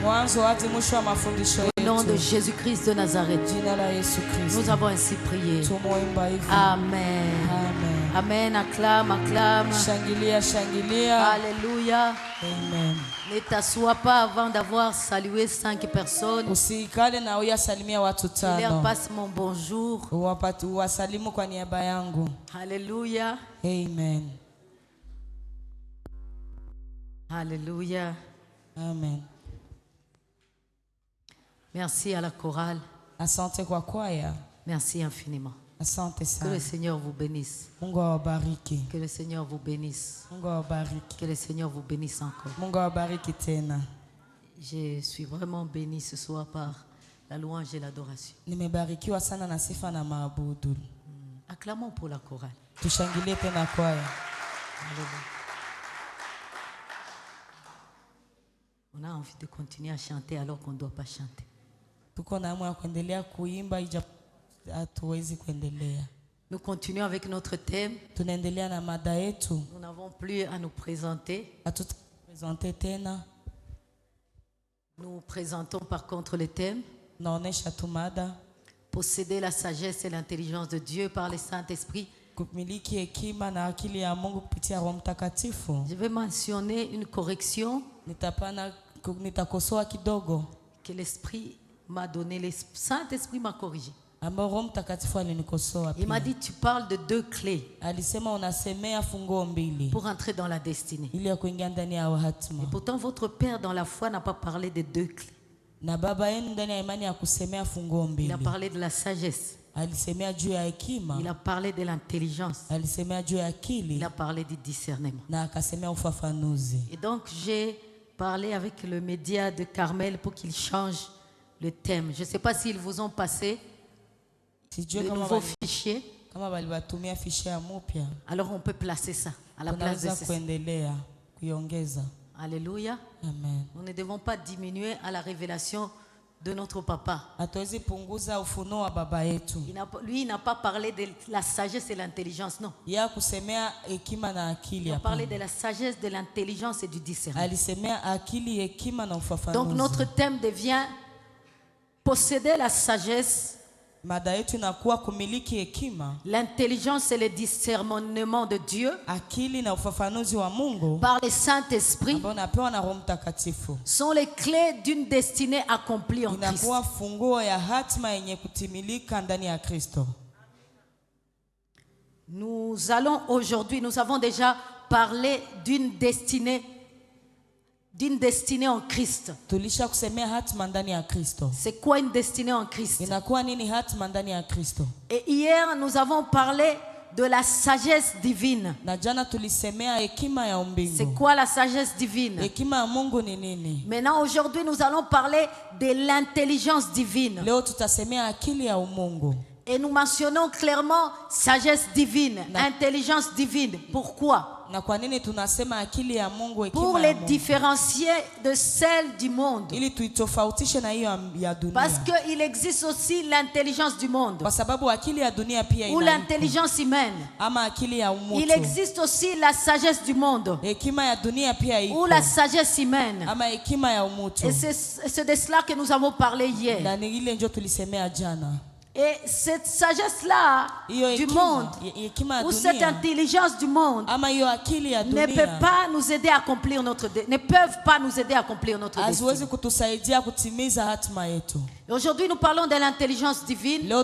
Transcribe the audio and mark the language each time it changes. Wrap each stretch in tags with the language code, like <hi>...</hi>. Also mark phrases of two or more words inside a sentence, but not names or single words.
<fr>Au nom de Jésus-Christ de Nazareth. Nous avons ainsi prié. Amen. Amen. Acclame, acclame.</fr> <sw>Shangilia, shangilia.</sw> <fr>Alléluia. Amen. Ne t'assois pas avant d'avoir salué 5 personnes.</fr> <sw>Usikale na uyasalimia watu</sw> <fr>Il leur</fr> <sw>tano.</sw> <fr>passe mon bonjour.</fr> <sw>Wasalimu kwa niaba yangu.</sw> <fr>Alléluia. Amen. Alléluia. Amen. Merci à la chorale.</fr> <sw>Asante kwa kwaya.</sw> <fr>Merci infiniment.</fr> <sw>Asante</sw> <fr>Que</fr> <sw>sana.</sw> <fr>le Seigneur vous bénisse.</fr> <sw>Mungu awabariki.</sw> <fr>Que le Seigneur vous bénisse.</fr> <sw>Mungu awabariki.</sw> <fr>Que le Seigneur vous bénisse encore.</fr> <sw>Mungu awabariki tena.</sw> <fr>Je suis vraiment béni ce soir par la louange et l'adoration.</fr> <sw>Nimebarikiwa sana na sifa na maabudu.</sw> <fr>Acclamons pour la chorale.</fr> <sw>Tushangilie tena kwaya.</sw> <fr>Alléluia. On a envie de continuer à chanter alors qu'on ne doit pas chanter.</fr> <sw>Tuko na hamu ya kuendelea kuimba ija hatuwezi kuendelea.</sw> <fr>Nous continuons avec notre thème.</fr> <sw>Tunaendelea na mada yetu.</sw> <fr>Nous n'avons plus à nous présenter.</fr> <sw>Hatutapresente tena.</sw> <fr>Nous présentons par contre le thème.</fr> <sw>Naonesha tu mada.</sw> <fr>Posséder la sagesse et l'intelligence de Dieu par le Saint-Esprit.</fr> <sw>Kumiliki hekima na akili ya Mungu kupitia Roho Mtakatifu.</sw> <fr>Je vais mentionner une correction</fr> <sw>Nitakosoa kidogo</sw> <fr>que l'Esprit m'a donné. Le Saint-Esprit m'a corrigé.</fr> <sw>ambayo Roho Mtakatifu alinikosoa pia.</sw> <fr>Il m'a dit, tu parles de 2 clés</fr> <sw>Alisema unasemea funguo mbili</sw> <fr>pour entrer dans la destinée.</fr> <sw>ili ya kuingia ndani ya hatima.</sw> <fr>Et pourtant, votre Père dans la foi n'a pas parlé de 2 clés.</fr> <sw>Na baba yenu ndani ya imani ya kusemea funguo</sw> <fr>Il</fr> <sw>mbili.</sw> <fr>a parlé de la sagesse.</fr> <sw>Alisemea juu ya hekima.</sw> <fr>Il a parlé de l'intelligence.</fr> <sw>Alisemea juu ya</sw> <fr>Il</fr> <sw>akili.</sw> <fr>a parlé du discernement.</fr> <sw>Na akasemea ufafanuzi.</sw> <fr>Et donc, j'ai parlé avec le média de Carmel pour qu'il change le thème. Je ne sais pas s'ils vous ont passé le nouveau fichier.</fr> <sw>Kama waliwatumia fiche ya mpya.</sw> <fr>Alors, on peut placer ça à la place de</fr> <sw>Tunaweza</sw> <fr>ceci.</fr> <sw>kuendelea kuiongeza.</sw> <fr>Alléluia. Amen. Nous ne devons pas diminuer à la révélation de notre papa.</fr> <sw>Hatuwezi punguza ufunuo wa baba yetu.</sw> <fr>Lui, il n'a pas parlé de la sagesse et l'intelligence, non.</fr> <sw>Ya kusemea hekima na akili.</sw> <fr>Il a parlé de la sagesse, de l'intelligence et du discernement.</fr> <sw>Alisemea akili, hekima na ufafanuzi.</sw> <fr>Donc notre thème devient posséder la sagesse,</fr> <sw>Mada yetu inakuwa kumiliki hekima,</sw> <fr>l'intelligence et le discernement de Dieu</fr> <sw>akili na ufafanuzi wa Mungu</sw> <fr>par le Saint-Esprit</fr> <sw>ambao unapewa na Roho Mtakatifu.</sw> <fr>sont les clés d'une destinée accomplie en Christ.</fr> <sw>Inakuwa funguo ya hatima yenye kutimilika ndani ya Kristo.</sw> <fr>Nous allons aujourd'hui, nous avons déjà parlé d'une destinée en Christ.</fr> <sw>Tulisha kusemea hatima ndani ya Kristo.</sw> <fr>C'est quoi une destinée en Christ?</fr> <sw>Inakuwa nini hatima ndani ya Kristo?</sw> <fr>Et hier, nous avons parlé de la sagesse divine.</fr> <sw>Na jana tulisemea hekima ya umbingu.</sw> <fr>C'est quoi la sagesse divine?</fr> <sw>Hekima ya Mungu ni nini?</sw> <fr>Maintenant, aujourd'hui, nous allons parler de l'intelligence divine.</fr> <sw>Leo tutasemea akili ya umungu.</sw> <fr>Et nous mentionnons clairement sagesse divine, intelligence divine. Pourquoi?</fr> <sw>Na kwa nini tunasema akili ya Mungu, hekima</sw> <fr>Pour</fr> <sw>ya</sw> <fr>les</fr> <sw>Mungu?</sw> <fr>différencier de celle du monde.</fr> <sw>Ili tuitofautishe na hiyo ya dunia.</sw> <fr>Parce qu'il existe aussi l'intelligence du monde.</fr> <sw>Kwa sababu akili ya dunia pia</sw> <fr>Ou</fr> <sw>ina</sw> <fr>l'intelligence humaine.</fr> <sw>ama akili ya umutu.</sw> <fr>Il existe aussi la sagesse du monde.</fr> <sw>Hekima ya dunia pia iko.</sw> <fr>Ou la sagesse humaine.</fr> <sw>Ama hekima ya umutu.</sw> <fr>Et c'est de cela que nous avons parlé hier.</fr> <sw>Na ni ile ndio tulisemea jana.</sw> <fr>Et cette sagesse-là du monde, ou cette intelligence du monde, ne peut pas nous aider à accomplir ne peuvent pas nous aider à accomplir notre destin. Aujourd'hui, nous parlons de l'intelligence divine.</fr>